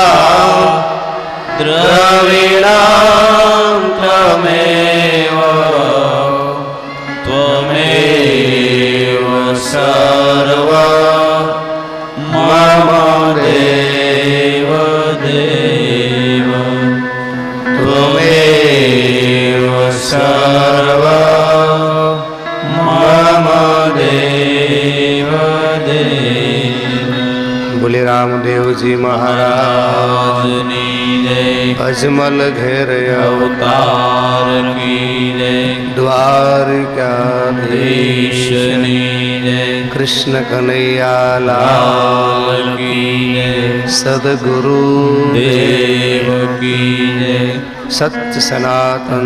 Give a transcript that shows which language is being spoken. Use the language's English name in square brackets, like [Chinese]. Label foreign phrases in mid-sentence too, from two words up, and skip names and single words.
[Sanskrit] द्रविणं त्वमेव, त्वमेव सर्व मम देव देव, त्वमेव सर्व मम देव देव। [Hindi] बोले रामदेव जी महाराज, [Gujarati] રાજની જય। અજમલ ઘેર [Hindi] अवतार की जय [Gujarati] દ્વારકાધીશની જય કૃષ્ણ કનૈયા લાલ [Hindi] की जय સદગુરુ देव की जय [Gujarati] સત્ય સનાતન